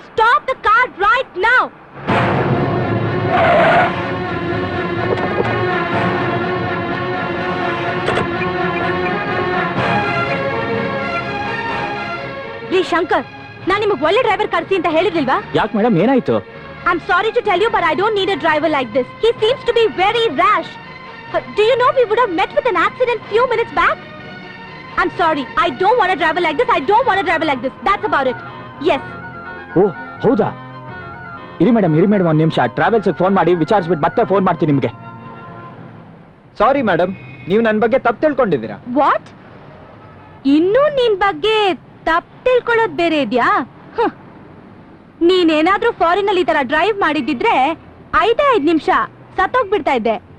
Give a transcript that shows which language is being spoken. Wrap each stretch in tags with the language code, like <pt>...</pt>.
<en>Stop the car right now.</en> <kn>ರೀ ಶಂಕರ್, ನಾನ್ ನಿಮಗ್ ಒಳ್ಳೆ ಡ್ರೈವರ್ ಕರ್ಸಿ ಅಂತ ಹೇಳಿರ್ಲಿಲ್ವಾ? ಯಾಕೆ ಮೇಡಮ್, ಏನಾಯ್ತು?</kn> <en>I'm sorry to tell you, but I don't need a driver like this. He seems to be very rash. Do you know we would have met with an accident few minutes back? I'm sorry. I don't want a driver like this. I don't want a driver like this. That's about it. Yes.</en> <kn>ಓ ಹೌದಾ? ಇರಿ madam, ಒಂದ್ ನಿಮಿಷ travels phone ಮಾಡಿ ವಿಚಾರಿಸ್ಬಿಟ್ಟು ಮತ್ತೆ phone ಮಾಡ್ತೀನಿ ನಿಮ್ಗೆ. Sorry madam, ನೀವು ನನ್ನ ಬಗ್ಗೆ ತಪ್ಪು ತಿಳ್ಕೊಂಡಿದ್ದೀರಾ.</kn> <en>What?</en> <kn>ಇನ್ನೂ ನಿನ್ ಬಗ್ಗೆ ತಪ್ಪು ತಿಳ್ಕೊಳ್ಳೋದ್ ಬೇರೆ ಇದ್ಯಾ? ನೀನೇನಾದ್ರೂ ಫಾರಿನ್ ಅಲ್ಲಿ ಈ ತರ ಡ್ರೈವ್ ಮಾಡಿದ್ದಿದ್ರೆ 5 ನಿಮಿಷ ಸತ್ತೋಗ್ಬಿಡ್ತಾ ಇದ್ದೆ.</kn>